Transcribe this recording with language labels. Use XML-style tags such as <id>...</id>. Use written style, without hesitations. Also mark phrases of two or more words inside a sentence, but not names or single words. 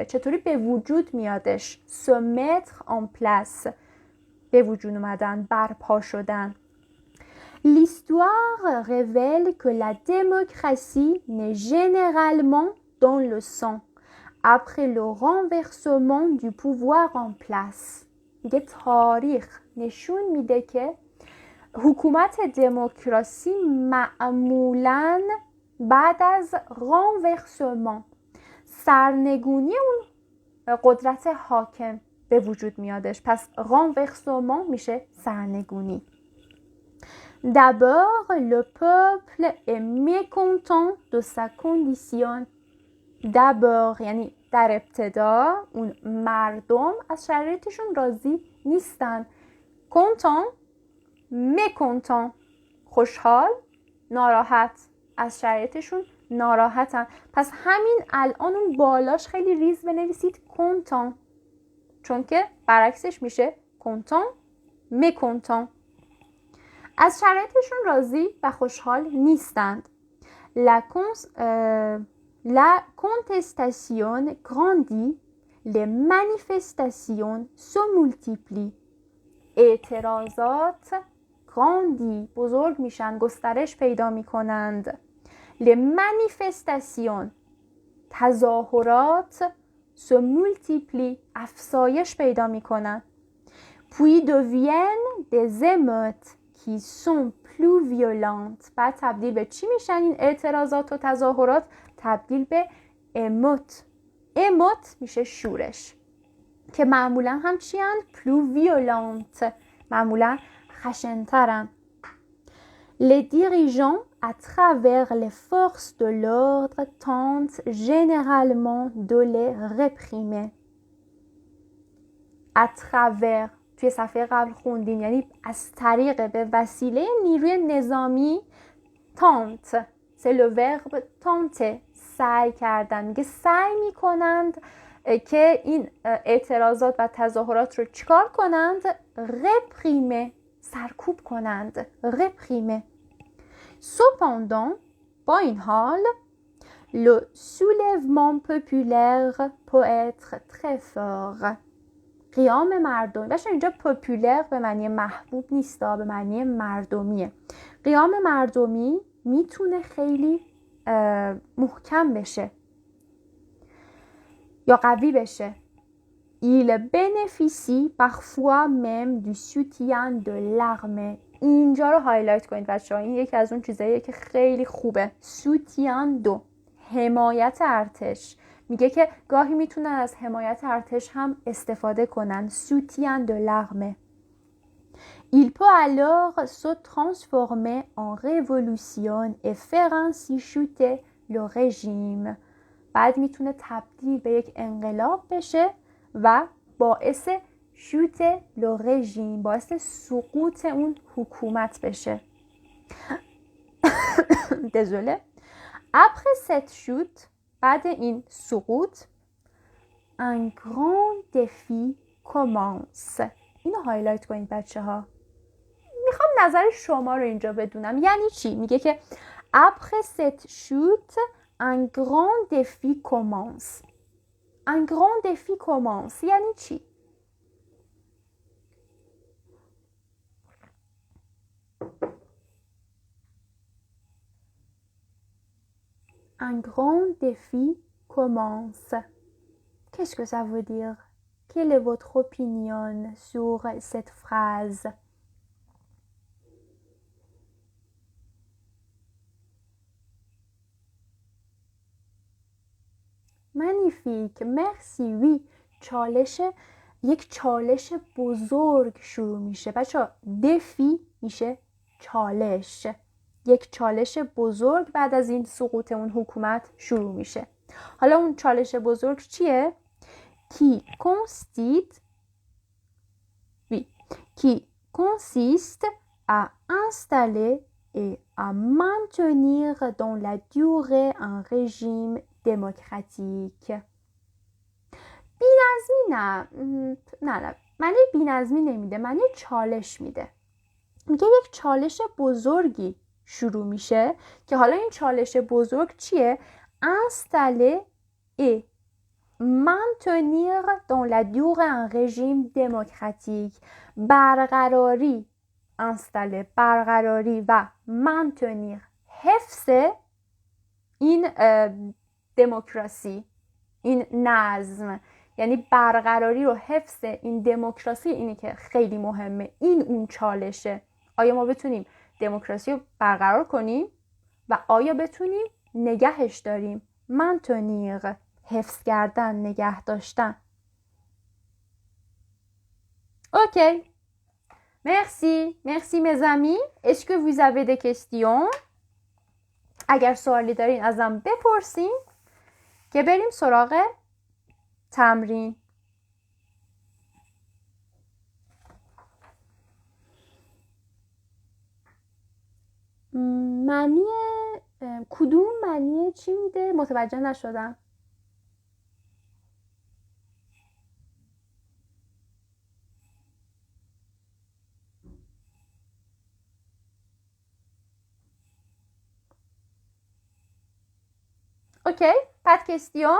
<fa>چطوری به وجود میادش؟</fa> <fr>Se mettre en place.</fr> <fa>به وجود اومدن، برپا شدن.</fa> <fr>L'histoire révèle que la démocratie naît généralement dans le sang, après le renversement du pouvoir en place.</fr> <fa>میگه تاریخ نشون میده که حکومت دموکراسی معمولاً بعد از renversement، سرنگونی اون قدرت حاکم به وجود میادش. پس renversement میشه سرنگونی.</fa> <fr>D'abord, le peuple est mécontent de sa condition.</fr> <fa>D'abord یعنی در ابتدا اون مردم از شرایطشون راضی نیستن.</fa> <fr>content، mécontent</fr> <fa>خوشحال، ناراحت، از شرایطشون ناراحتن. پس همین الان اون بالاش خیلی ریز بنویسید content، چون که برعکسش میشه</fa> <fr>content، mécontent.</fr> <fa>از شرایطشون راضی و خوشحال نیستند.</fa> <fr>La contestation grandit, les manifestations se multiplient.</fr> <fa>اعتراضات grandit بزرگ میشن، گسترش پیدا میکنند.</fa> <fr>Les manifestations</fr> <fa>تظاهرات</fa> <fr>se multiplient</fr> <fa>افزایش پیدا میکنن.</fa> <fr>Puis deviennent des émeutes qui sont plus violentes.</fr> <fa>بعد تبدیل به چی میشن این اعتراضات و تظاهرات؟ تبدیل به émeute. émeute میشه شورش، که معمولا هم چی هن؟</fa> <fr>plus violentes،</fr> <fa>معمولا خشنترن.</fa> <fr>Les dirigeants à travers les forces de l'ordre tentent généralement de les réprimer. À travers</fr> <fa>توی صفحه قبل خوندیم، یعنی از طریق، به وسیله نیروی نظامی.</fa> <fr>tente c'est le verbe tenter،</fr> <fa>سعی کردن، میگه سعی میکنند که این اعتراضات و تظاهرات رو چیکار کنند؟ رپریمه، سرکوب کنند.</fa> <fr>رپریمه. Cependant،</fr> <fa>با این حال</fa> <fr>le soulèvement populaire peut être très fort.</fr> <fa>قیام مردمی، بچه اینجا پاپولر به معنی محبوب نیست، به معنی مردمیه. قیام مردمی میتونه خیلی محکم بشه یا قوی بشه.</fa> <fr>Il bénéficie parfois même du soutien de l'armée.</fr> <fa>اینجا رو هایلایت کنید بچه‌ها، این یکی از اون چیزاییه که خیلی خوبه.</fa> <fr>soutien de،</fr> <fa>حمایت ارتش. میگه که گاهی میتونن از حمایت ارتش هم استفاده کنن.</fa> <fr>soutien de l'armée. Il peut alors se transformer en révolution et faire ainsi chuter le régime.</fr> <fa>بعد میتونه تبدیل به یک انقلاب بشه و باعث</fa> <fr>chute le régime,</fr> <fa>باعث سقوط اون حکومت بشه.</fa> <fr>désolé. Après cette chute،</fr> <fa>بعد این سقوط،</fa> <fr>un grand défi commence.</fr> <fa>اینو هایلایت کنید بچه ها. میخوام نظر شما رو اینجا بدونم. یعنی چی؟ میگه که</fa> <fr>après cette chute un grand défi commence. Un grand défi commence.</fr> <fa>یعنی چی؟</fa> <fr>Un grand défi commence. Qu'est-ce que ça veut dire? Quelle est votre opinion sur cette phrase? Magnifique, merci. Oui.</fr> <fa>یک چالش بزرگ شروع میشه. بچه دفی میشه چالش. یک چالش بزرگ بعد از این سقوط اون حکومت شروع میشه. حالا اون چالش بزرگ چیه؟</fa> <fr>qui consiste à installer et à maintenir dans la durée un régime démocratique.</fr> <fa>بی‌نظمی نه معنی بی‌نظمی نمیده، معنی چالش میده. میگه یک چالش بزرگی شروع میشه که حالا این چالش بزرگ چیه؟</fa> <fr>installer et maintenir dans la durée un régime démocratique.</fr> <fa>برقراری، برقراری و maintenir، حفظ این دموکراسی، این نظم. یعنی برقراری و حفظ این دموکراسی، اینی که خیلی مهمه. این اون چالشه. آیا ما بتونیم دموکراسی رو برقرار کنیم و آیا بتونیم نگهش داریم؟ maintenir، حفظ کردن، نگه داشتن.</fa> <fr>Ok. Merci mes amis. Est-ce que vous avez des questions?</fr> <fa>اگر سوالی دارین ازم بپرسین که بریم سراغ تمرین. معنی کدوم معنی چی میده؟ متوجه نشدم.</fa> <fr>Ok, pas de questions.</fr>